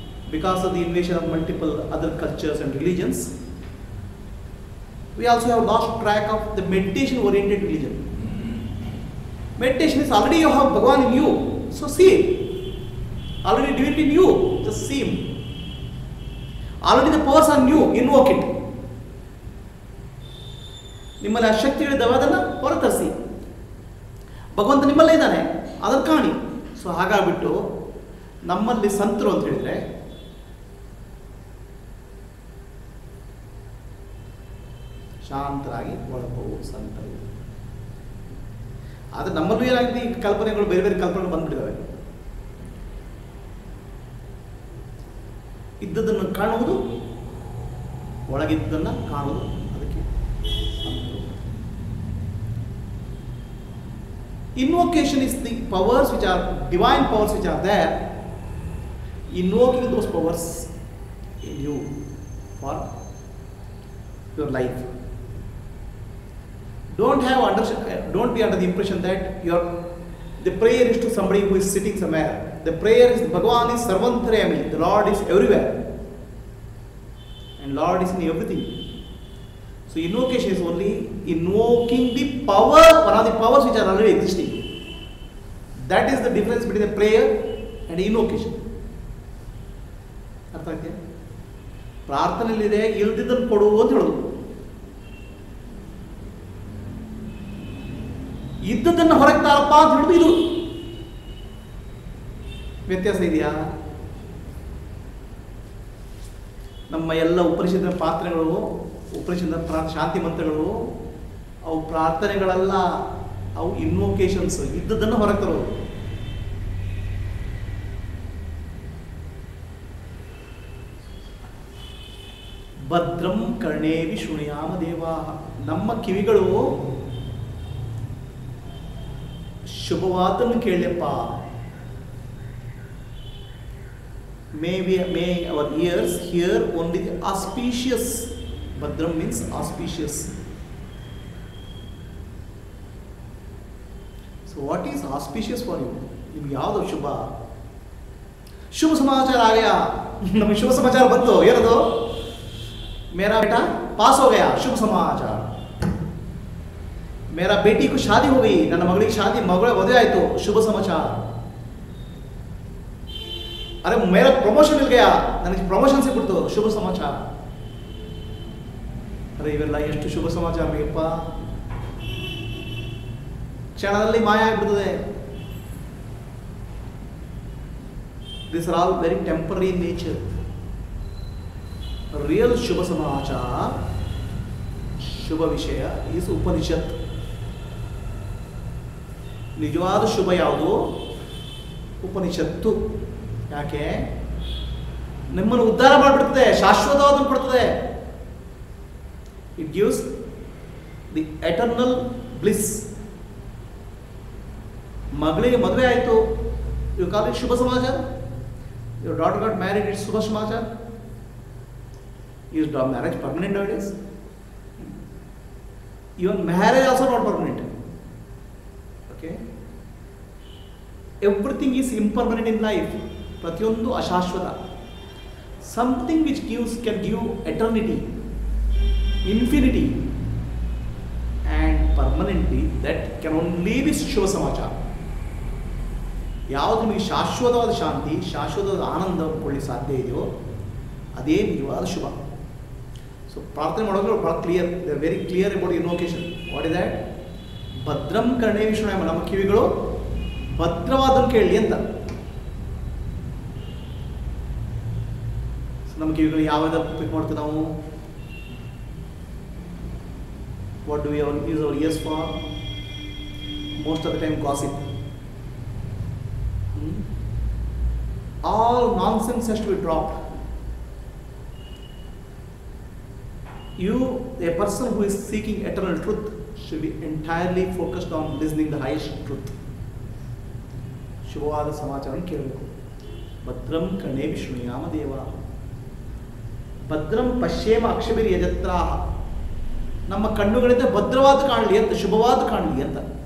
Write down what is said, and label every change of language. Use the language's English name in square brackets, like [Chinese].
[English] Because of the invasion of multiple other cultures and religions, we also have lost track of the meditation oriented religion. Meditation is already you have Bhagavan in you, so see it. Already divinity in you, just see him. Already the powers are new, invoke it. [Kannada] ನಿಮ್ಮಲ್ಲಿ ಆ ಶಕ್ತಿಗಳಿದ್ದಾವೆ, ಅದನ್ನು ಹೊರತರಿಸಿ. ಭಗವಂತ ನಿಮ್ಮಲ್ಲೇ ಇದ್ದಾನೆ, ಅದನ್ನು ಕಾಣಿ. So ಹಾಗಾಗ್ಬಿಟ್ಟು ನಮ್ಮಲ್ಲಿ ಸಂತರು ಅಂತ ಹೇಳಿದ್ರೆ ಶಾಂತರಾಗಿ ಒಳಗೋವು ಸಂತರು. ಆದರೆ ನಮ್ಮಲ್ಲೂ ಏನಾಗಿದೆ, ಈ ಕಲ್ಪನೆಗಳು ಬೇರೆ ಬೇರೆ ಕಲ್ಪನೆಗಳು ಬಂದ್ಬಿಟ್ಟಿದ್ದಾವೆ. ಇದ್ದದನ್ನು ಕಾಣುವುದು, ಒಳಗಿದ್ದನ್ನು ಕಾಣುವುದು, ಅದಕ್ಕೆ ಸಂತರು. [English] Invocation is the powers which are divine powers which are there, invoking those powers in you for your life. Don't be under the impression that the prayer is to somebody who is sitting somewhere. The prayer is, Bhagavan is Sarvantarayami, the Lord is everywhere, and Lord is in everything. So invocation is only invoking the power, one of the powers which are already existing. That is the difference between the prayer and invocation. [Kannada] ಅರ್ಥ ಆಗ್ತಿದೆ? ಪ್ರಾರ್ಥನೆಯಲ್ಲಿದೆ ಇಲ್ದಿದ್ದನ್ನು ಕೊಡು ಅಂತ ಹೇಳೋದು, ಇದ್ದದನ್ನು ಹೊರಗೆ ತಾರಪ್ಪ ಅಂತ ಹೇಳೋದು, ಇದು ವ್ಯತ್ಯಾಸ ಇದೆಯಾ? ನಮ್ಮ ಎಲ್ಲ ಉಪನಿಷತ್ತಿನ ಪಾತ್ರೆಗಳು, ಉಪನಿಷತ್ತಿನ ಶಾಂತಿ ಮಂತ್ರಗಳು, ಅವು ಪ್ರಾರ್ಥನೆಗಳಲ್ಲ, ಅವು ಇನ್ವೊಕೇಶನ್ಸ್, ಇದ್ದದನ್ನು ಹೊರಗೆ ತರೋದು. [Sanskrit] ಭದ್ರಂ ಕರ್ಣೇವಿ ಶೃಣುಯಾಮ ದೇವಾಃ. [Kannada] ನಮ್ಮ ಕಿವಿಗಳು ಶುಭವಾದನ್ನು ಕೇಳಪ್ಪ. [English] May our ears hear only the auspicious. Bhadram means auspicious. So what is auspicious for you? [Kannada] ನಿಮ್ಗೆ ಯಾವುದು ಶುಭ? ಶುಭ ಸಮಾಚಾರ ಆಗಯಾ, ನಮಗೆ ಶುಭ ಸಮಾಚಾರ ಬಂತು. ಏನದು? [Hindi] मेरा बेटा पास हो गया, शुभ समाचार. मेरा बेटी को शादी हो गई, [Kannada] ನನ್ನ ಮಗಳಿಗೆ ಶಾದಿ, ಮಗಳ ಮದುವೆ ಆಯಿತು, ಶುಭ ಸಮಾಚಾರ. [Hindi] अरे मेरा प्रमोशन मिल गया, [Kannada] ನನಗೆ ಪ್ರಮೋಷನ್ ಸಿಕ್ಬಿಡ್ತು, ಶುಭ ಸಮಾಚಾರ. ಅರೆ ಇವೆಲ್ಲ ಎಷ್ಟು ಶುಭ ಸಮಾಚಾರ ಬೇಕಪ್ಪ, ಕ್ಷಣದಲ್ಲಿ ಮಾಯ ಆಗ್ಬಿಡ್ತದೆ. [English] These are all very temporary in nature. Real Shubha Samachar, Shubha Vishaya is Upanishad. [Kannada] ನಿಜವಾದ ಶುಭ ಯಾವುದು? ಉಪನಿಷತ್ತು. ಯಾಕೆ? ನಿಮ್ಮನ್ನು ಉದ್ಧಾರ ಮಾಡಿಬಿಡ್ತದೆ, ಶಾಶ್ವತವಾದನ್ನು ಕೊಡ್ತದೆ. [English] It gives the eternal bliss. [Kannada] ಮಗಳಿಗೆ ಮದುವೆ ಆಯಿತು, [English] You call it ಶುಭ ಸಮಾಚಾರ. Your daughter got married, it's ಶುಭ ಸಮಾಚಾರ. Is marriage permanent nowadays? Even marriage also not permanent. Okay? Everything is impermanent in life. [Kannada] Pratyondu ashashvata. [English] Something which can give eternity, infinity, and permanently, that can only be Shubha Samachara. [Kannada] ಯಾವುದು ನಿಮಗೆ ಶಾಶ್ವತವಾದ ಶಾಂತಿ, ಶಾಶ್ವತವಾದ ಆನಂದ ಕೊಳ್ಳಿ ಸಾಧ್ಯ ಇದೆಯೋ ಅದೇ ನಿಜವಾದ ಶುಭ. So ಪ್ರಾರ್ಥನೆ ಮಾಡೋದು ಭಾಳ clear, [English] They are very clear about invocation. What is that? [Sanskrit] ಭದ್ರಂ ಕರ್ಣೇ ವಿಷ್ಣುಯಾಮ, [Kannada] ನಮ್ಮ ಕಿವಿಗಳು ಭದ್ರವಾದನ್ನು ಕೇಳಲಿ ಅಂತ. ನಮ್ಮ ಕಿವಿಗಳು ಯಾವುದನ್ನು ಪಿಕ್ ಮಾಡ್ತೀವಿ ನಾವು? [English] What do we use our ears for? Most of the time gossip. All nonsense has to be dropped. A person who is seeking eternal truth should be entirely focused on listening the highest truth. [Kannada] ಶುಭವಾದ ಸಮಾಚಾರ ಕೇಳಬೇಕು. [Sanskrit] ಭದ್ರಂ ಕರ್ಣೇ ವಿಷ್ಣುಯಾಮ ದೇವಾ, ಭದ್ರಂ ಪಶ್ಯೇಮ ಅಕ್ಷಭಿರ್ ಯಜತ್ರಾಹ, [Kannada] ನಮ್ಮ ಕಣ್ಣುಗಳಿಂದ ಭದ್ರವಾದ ಕಾಣಲಿ ಅಂತ, ಶುಭವಾದ ಕಾಣಲಿ ಅಂತ.